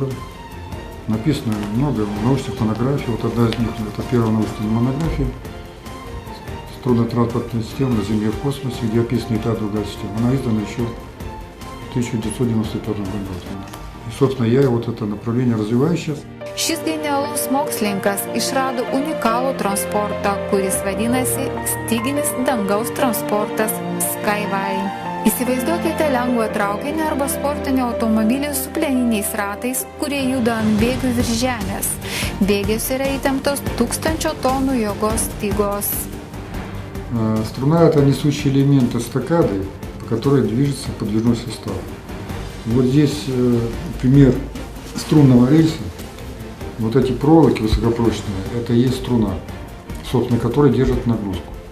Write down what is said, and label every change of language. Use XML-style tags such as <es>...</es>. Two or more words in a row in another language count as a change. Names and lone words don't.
<ru>Написано много научных монографий. Вот одна из них – это первая научная монография «Струнно-транспортная система на Земле и в космосе», где описана и та, другая система. Она издана еще в 1995 году. И, собственно, я это направление развиваю сейчас.</ru> <lt>Šis genialus mokslininkas išrado unikalų transportą, kuris vadinasi styginis dangaus transportas Skyway. Įsivaizduokite lengvą traukinį arba sportinį automobilį su plieniniais ratais, kurie juda ant bėgių virš žemės. Bėgės yra įtemptos 1000 tonų jėgos stygos.</lt> <ru>Струна – это несущий элемент эстакады, по которой движется подвижной состав. Вот здесь пример струнного рельса. Вот эти проволоки высокопрочные – это и есть струна, собственно, которая держит нагрузку.</ru>